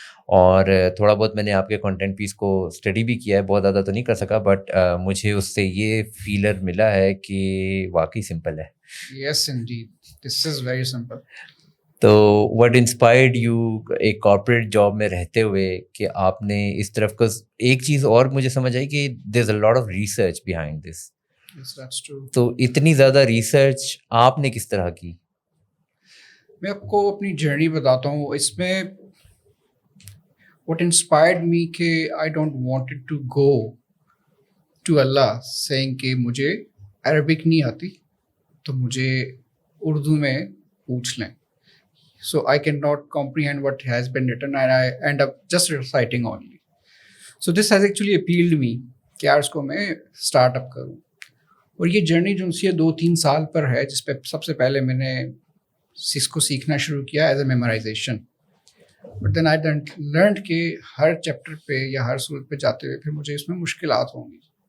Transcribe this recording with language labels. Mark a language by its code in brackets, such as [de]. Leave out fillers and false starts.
[ur] اور تھوڑا بہت میں نے آپ کے کنٹینٹ پیس کو اسٹڈی بھی کیا ہے, بہت زیادہ تو نہیں کر سکا, بٹ مجھے اس سے یہ فیلر ملا ہے کہ واقعی سمپل ہے. [en] Yes indeed, this is very simple. [ur] تو [en] what inspired you [ur] ایک کارپوریٹ جاب میں رہتے ہوئے کہ آپ نے اس طرف کا ایک چیز اور مجھے سمجھ آئی کہ [en] There is a lot of research behind this. [ur] تو اتنی زیادہ ریسرچ آپ نے کس طرح کی؟ میں آپ کو اپنی جرنی بتاتا ہوں. اس میں [en] what inspired me [ur] کہ [en] I don't wanted to go to Allah saying [ur] کہ مجھے عربک نہیں آتی تو مجھے اردو میں پوچھ لیں. [en] So I cannot comprehend what has been written and I end up just reciting only. So this has actually appealed me [ur] کہ یار اس کو میں اسٹارٹ اپ کروں. اور یہ جرنی جو سی 2-3 سال پر ہے, جس پہ سب سے پہلے میں نے اس کو سیکھنا شروع کیا [en] As a memorization. But then I learned [ur] کہ ہر چیپٹر پہ یا ہر صورت پہ جاتے ہوئے پھر مجھے اس میں مشکلات ہوں گی.